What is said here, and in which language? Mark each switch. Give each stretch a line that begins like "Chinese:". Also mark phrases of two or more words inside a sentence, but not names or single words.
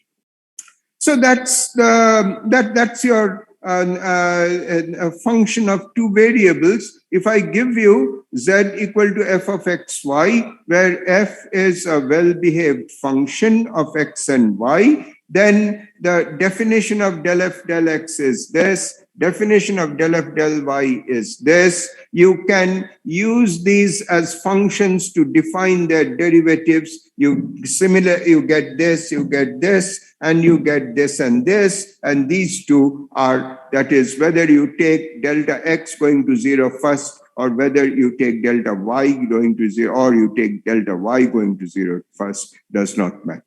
English: So that's your a function of two variables. If I give you z equal to f of x y, where f is a well-behaved function of x and y, then the definition of del f del x is this, definition of del f del y is this. You can use these as functions to define their derivatives. You get this, and you get this and this, and these two are, that is, whether you take delta x going to 0 first, or whether you take delta y going to 0, or you take delta y going to 0 first, does not matter.